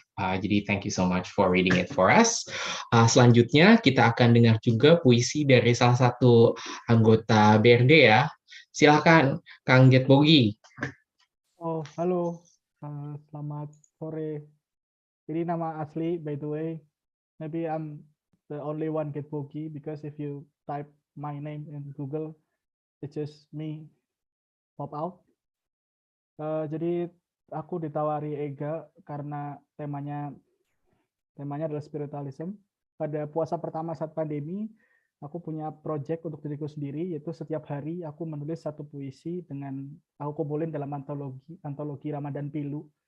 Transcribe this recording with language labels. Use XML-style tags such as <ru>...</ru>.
<id>Jadi</id> <en>thank you so much for reading it for us.</en> <id>Selanjutnya kita akan dengar juga puisi dari salah satu anggota BRD ya. Silakan Kang Get Bogi. Oh, halo. Selamat sore. Ini nama asli,</id> <en>by the way. Maybe I'm the only one Get Bogi because if you type my name in Google, it's just me pop out.</en> <id>Jadi aku ditawari Ega karena temanya adalah spiritualism. Pada puasa pertama saat pandemi, aku punya project untuk diriku sendiri, yaitu setiap hari aku menulis satu puisi dengan aku kumpulin dalam antologi Ramadan Pilu.</id>